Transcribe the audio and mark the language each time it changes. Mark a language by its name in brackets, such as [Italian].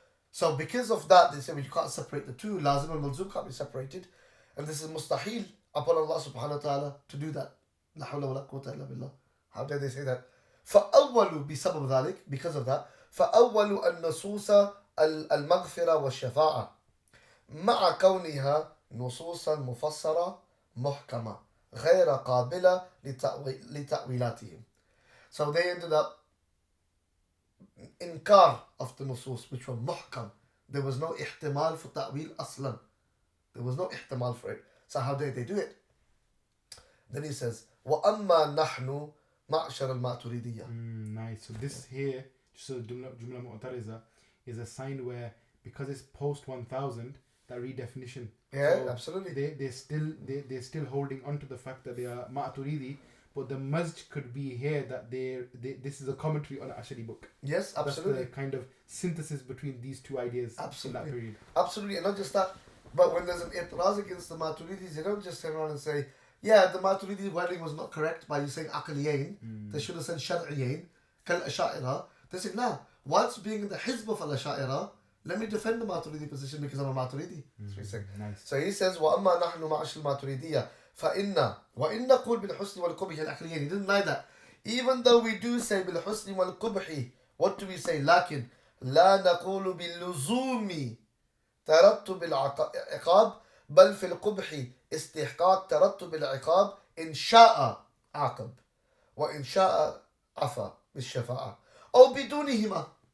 [English] So because of that, they say you can't separate the two. Lazim and malzum can't be separated, and this is mustahil upon Allah subhanahu wa ta'ala to do that. [Arabic] لا حول ولا قوة إلا بالله. [English] How dare they say that? [Arabic] فأول بسبب ذلك, [English] because of that, [Arabic] فأول النصوص المغفرة والشفاعة مع كونها نصوصا مفسرة محكمة غير قابلة لتأويلاتهم. [English] So they ended up inkar of the nusus which were muhkam. There was no ihtimal for ta'wil aslan. There was no ihtimal for it. So how did they do it? Then he says, [Arabic] وَأَمَّا نَحْنُ مَعْشَرَ الْمَاتُرِيدِيَّةِ. [English] Nice. So this here, so Jumla Mu'tariza, is a sign where, because it's post 1000, that redefinition. Yeah, so absolutely. They're still holding on to the fact that they are Maturidi, but the mazj could be here that this is a commentary on an Ash'ari book. Yes, absolutely. That's the kind of synthesis between these two ideas in that period. Absolutely, and not just that, but when there's an i'tiraz against the Maturidis, they don't just turn around and say, yeah, the Maturidi wording was not correct by you saying aqliyayn. They should have said shar'iyayn, kal-Ash'arīah. They say, nah, whilst being in the hizb of al-Ash'arīah, let me defend the Maturidi position because I'm a Maturidi. That's what he's saying. Nice. So he says, [Arabic] وَأَمَّا نَحْنُ مَعَشْرِ الْمَاتُرِيدِيَّةِ فَإِنَّا وَإِنَّ قُولْ بِالْحُسْنِ وَالْقُبْحِ الْأَخْلِيَّيْنِ. [English] He didn't deny that. Even though we do say [Arabic] بِالْحُسْنِ وَالْقُبْحِ, [English] what do we say? [Arabic] لكن لا نقول باللزوم ترتب العقاب بل في القبح استحقاق ترتب العقاب إن شاء عاقب وإن شاء عفا بالشفاعة أو بدونهما.